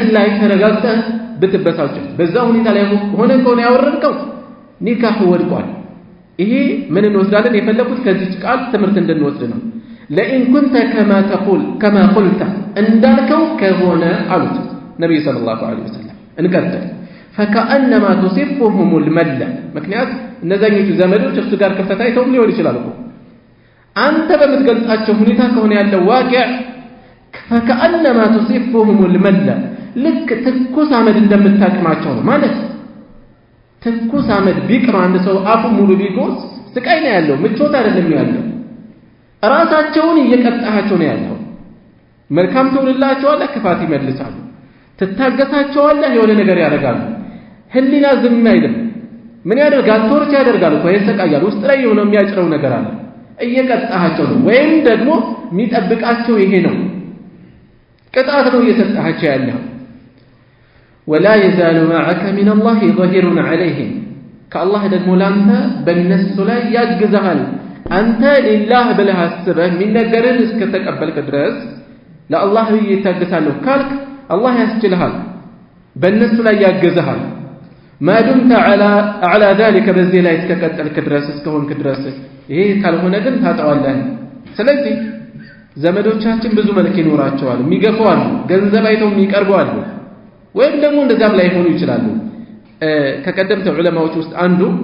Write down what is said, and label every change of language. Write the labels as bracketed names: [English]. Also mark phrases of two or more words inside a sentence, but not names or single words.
[Amharic] ላይ ተረጋግተህ ብትበሳጭ በዛ ሁኔታ ላይ ሆነ ከሆነ ያወረድከው ኒካሁ ወድቋል ይሄ ምን እንወስዳለን የፈለኩት ከዚህ ቃል ትምህርት እንድንወስድ ነው [Arabic] لئن كنت كما قلت [Amharic] እንዳልከው ከሆነ አሉት ነብዩ [Arabic] صلى الله عليه وسلم [Amharic] እንቀጥል [Arabic] فكأنما تصفهم الملة [Amharic] ምክንያት እነዛኞቹ ዘመዶች እሱ ጋር ክፍተት አይተው ሊሆን ይችላል እኮ አንተ በምትገልጻቸው ሁኔታ ከሆነ ያለው ዋቂዕ [Arabic] فكأنما تصفهم الملة [Amharic] ልክ ትኩስ አመድ እንደምታቅማቸው ነው ማለት ትኩስ አመድ ቢቅር አንድ ሰው አፉ ሙሉ ቢጎስ ስቃይ ነው ያለው ምቾት አይደለም ያለው ራሳቸውን እየቀጣቸው ነው ያለው መልካም ተውልላቸዋለህ ክፋት ይመልሳሉ ትታገሳቸዋለህ የሆነ ነገር ያደርጋሉ ህሊና ዝም አይልም ምን ያደርጋል ቶርች ያደርጋል እኮ ይሰቃያል ውስጥ ላይ የሆነ የሚያጭረው ነገር አለ እየቀጣቸው ነው ወይም ደግሞ የሚጠብቃቸው ይሄ ነው ቅጣት ነው እየሰጣቸው ያለው [Arabic] ولا يزال معك من الله ظهير عليهم كالله [Amharic] ደግሞ ላንተ በእነሱ ላይ ያግዛል አንተ ሊላህ ብለህ አስበህ ምን ነገርን እስከተቀበልክ ድረስ ለአላህ ይታገሳለሁ ካልክ አላህ ያስችልሃል በእነሱ ላይ ያግዛል [Arabic] ما دمت على ذلك [Amharic] በዚህ ላይ እስከቀጠልክ ድረስ እስከሆንክ ድረስ ይሄ ካልሆነ ግን ታጣዋለህ ስለዚህ ዘመዶቻችን ብዙ መልክ ይኖራቸዋል የሚገፋዋል ገንዘብ አይተው የሚቀርበዋል ወይም ደግሞ እንደዛም ላይ ሆኑ ይችላሉ ከቀደምት ዑለማዎች ውስጥ አንዱ